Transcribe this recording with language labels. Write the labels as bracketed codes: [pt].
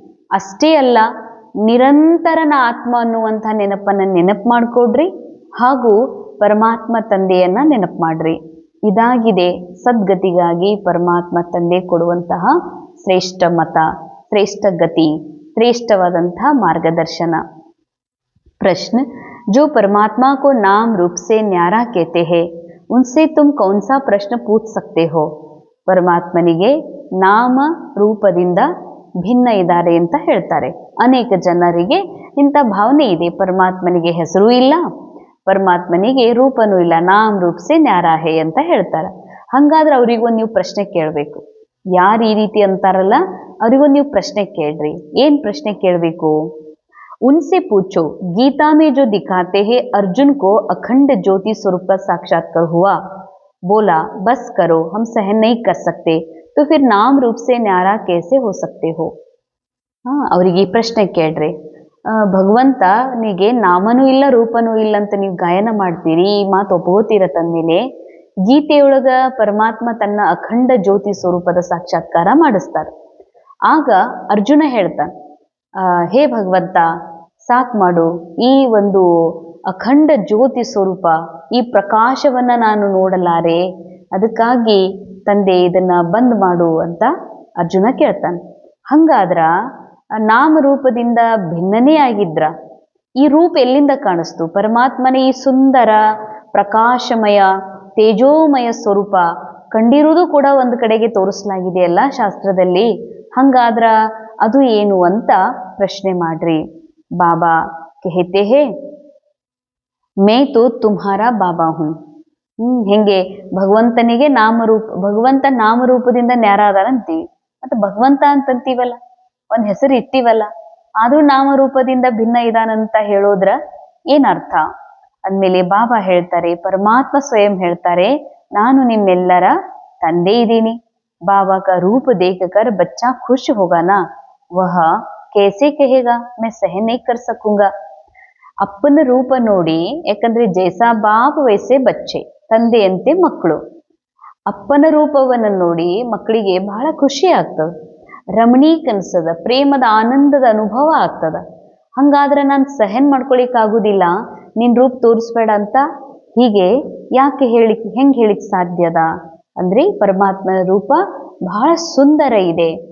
[kn] ಅಷ್ಟೇ ಅಲ್ಲ, ನಿರಂತರನ ಆತ್ಮ ಅನ್ನುವಂಥ ನೆನಪು ಮಾಡ್ಕೊಡ್ರಿ ಹಾಗೂ ಪರಮಾತ್ಮ ತಂದೆಯನ್ನ ನೆನಪು ಮಾಡ್ರಿ. ಇದಾಗಿದೆ ಸದ್ಗತಿಗಾಗಿ ಪರಮಾತ್ಮ ತಂದೆ ಕೊಡುವಂತಹ ಶ್ರೇಷ್ಠ ಮತ, ಶ್ರೇಷ್ಠ ಗತಿ, ಶ್ರೇಷ್ಠವಾದಂತಹ ಮಾರ್ಗದರ್ಶನ. [hi] प्रश्न, जो परमात्मा को नाम रूप से न्यारा कहते हैं, उनसे तुम कौन सा प्रश्न पूछ सकते हो? [kn] ಪರಮಾತ್ಮನಿಗೆ ನಾಮ ರೂಪದಿಂದ ಭಿನ್ನ ಇದ್ದಾರೆ ಅಂತ ಹೇಳ್ತಾರೆ. ಅನೇಕ ಜನರಿಗೆ ಇಂಥ ಭಾವನೆ ಇದೆ, ಪರಮಾತ್ಮನಿಗೆ ಹೆಸರು ಇಲ್ಲ, ಪರಮಾತ್ಮನಿಗೆ ರೂಪನೂ ಇಲ್ಲ, [hi] ನಾಮ್ ರೂಪ್ ಸೆ ನ್ಯಾರಾ ಹೇ [kn] ಅಂತ ಹೇಳ್ತಾರೆ. ಹಂಗಾದ್ರೆ ಅವ್ರಿಗೊಂದು ನೀವು ಪ್ರಶ್ನೆ ಕೇಳಬೇಕು. ಯಾರು ಈ ರೀತಿ ಅಂತಾರಲ್ಲ ಅವ್ರಿಗೊಂದು ನೀವು ಪ್ರಶ್ನೆ ಕೇಳ್ರಿ. ಏನ್ ಪ್ರಶ್ನೆ ಕೇಳಬೇಕು? [hi] उनसे पूछो, गीता में जो दिखाते हैं अर्जुन को अखंड ज्योति स्वरूप का साक्षात्कार हुआ, बोला बस करो, हम सहन नहीं कर सकते, तो फिर नाम रूप से न्यारा कैसे हो सकते हो? [kn] ಅವರಿಗೆ ಈ ಪ್ರಶ್ನೆ ಕೇಳ್ರಿ. ಭಗವಂತನಿಗೆ ನಾಮನೂ ಇಲ್ಲ, ರೂಪನೂ ಇಲ್ಲ ಅಂತ ನೀವು ಗಾಯನ ಮಾಡ್ತೀರಿ, ಈ ಮಾತು ಒಪ್ಪಗೋತೀರ ತಂದ್ಮೇಲೆ ಗೀತೆಯೊಳಗ ಪರಮಾತ್ಮ ತನ್ನ ಅಖಂಡ ಜ್ಯೋತಿ ಸ್ವರೂಪದ ಸಾಕ್ಷಾತ್ಕಾರ ಮಾಡಿಸ್ತಾರೆ. ಆಗ ಅರ್ಜುನ ಹೇಳ್ತಾನೆ, ಹೇ ಭಗವಂತ, ಸಾಕ್ ಮಾಡು, ಈ ಒಂದು ಅಖಂಡ ಜ್ಯೋತಿ ಸ್ವರೂಪ, ಈ ಪ್ರಕಾಶವನ್ನ ನಾನು ನೋಡಲಾರೆ, ಅದಕ್ಕಾಗಿ ತಂದೆ ಇದನ್ನ ಬಂದ್ ಮಾಡು ಅಂತ ಅರ್ಜುನ ಕೇಳ್ತಾನೆ. ಹಂಗಾದ್ರ ನಾಮರೂಪದಿಂದ ಭಿನ್ನನೇ ಆಗಿದ್ರ ಈ ರೂಪ ಎಲ್ಲಿಂದ ಕಾಣಿಸ್ತು? ಪರಮಾತ್ಮನ ಈ ಸುಂದರ ಪ್ರಕಾಶಮಯ ತೇಜೋಮಯ ಸ್ವರೂಪ ಕಂಡಿರುವುದು ಕೂಡ ಒಂದು ಕಡೆಗೆ ತೋರಿಸಲಾಗಿದೆಯಲ್ಲ ಶಾಸ್ತ್ರದಲ್ಲಿ. ಹಂಗಾದ್ರ ಅದು ಏನು ಅಂತ ಪ್ರಶ್ನೆ ಮಾಡ್ರಿ. [hi] ಬಾಬಾ कहते हैं, मैं तो तुम्हारा बाबा हूँ, [kn] ಹೆಂಗೆ ಭಗವಂತನಿಗೆ ನಾಮರೂಪ, ಭಗವಂತ ನಾಮರೂಪದಿಂದ ನ್ಯಾರ ಅದಾನ ಅಂತೀವಿ, ಮತ್ತೆ ಭಗವಂತ ಅಂತಂತೀವಲ್ಲ, ಒಂದ್ ಹೆಸರು ಇಟ್ಟಿವಲ್ಲ, ಆದ್ರೂ ನಾಮರೂಪದಿಂದ ಭಿನ್ನ ಇದಾನಂತ ಹೇಳೋದ್ರ ಏನರ್ಥ ಅಂದ್ಮೇಲೆ ಬಾಬಾ ಹೇಳ್ತಾರೆ, ಪರಮಾತ್ಮ ಸ್ವಯಂ ಹೇಳ್ತಾರೆ, ನಾನು ನಿಮ್ಮೆಲ್ಲರ ತಂದೆ ಇದ್ದೀನಿ. [hi] बाबा का रूप देखकर बच्चा खुश होगा ना, वह कैसे कहेगा मैं सहन नहीं कर सकूंगा. [kn] ಅಪ್ಪನ ರೂಪ ನೋಡಿ, ಯಾಕಂದ್ರೆ [hi] ಜೈಸಾ ಬಾಪ್ ವೈಸೆ ಬಚ್ಚೆ, [kn] ತಂದೆಯಂತೆ ಮಕ್ಕಳು. ಅಪ್ಪನ ರೂಪವನ್ನು ನೋಡಿ ಮಕ್ಕಳಿಗೆ ಬಹಳ ಖುಷಿ ಆಗ್ತದ, ರಮಣೀಕ್ ಅನ್ಸದ, ಪ್ರೇಮದ ಆನಂದದ ಅನುಭವ ಆಗ್ತದ. ಹಂಗಾದ್ರೆ ನಾನು ಸಹನ್ ಮಾಡ್ಕೊಳಿಕ್ ಆಗುದಿಲ್ಲ, ನಿನ್ ರೂಪ ತೋರಿಸ್ಬೇಡ ಅಂತ ಹೀಗೆ ಯಾಕೆ ಹೆಂಗ್ ಹೇಳಿಕ್ ಸಾಧ್ಯದ ಅಂದ್ರೆ, ಪರಮಾತ್ಮನ ರೂಪ ಬಹಳ ಸುಂದರ ಇದೆ.